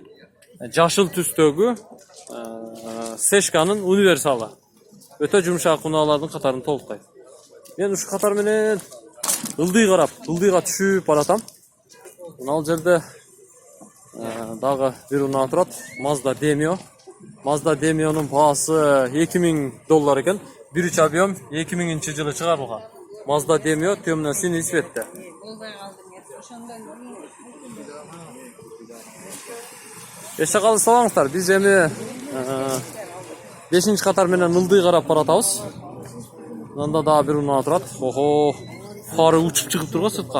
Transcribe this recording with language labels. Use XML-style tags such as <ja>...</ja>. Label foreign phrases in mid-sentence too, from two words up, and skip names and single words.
<ky>Жашыл түстөгү Seshka'нын универсалы. Өтө жумшак унаалардын катарын толуктайт. Мен ушу катар менен ылдыйга түшүп баратам. Мына жерде дагы бир унаа турат. Mazda Demio. Mazda Demio'nun baası $2000 eкен. 1.3 объем 2000-жылы чыгарылган. Mazda Demio</ky> <ru>темно-синий цветте.</ru> <ky>Эште калды салаңыздар. Биз эми 5-чи катар менен ылдый карап баратабыз. Мында дагы бир унаа турат. Охо, фары учуп чыгып турган сыртка.</ky>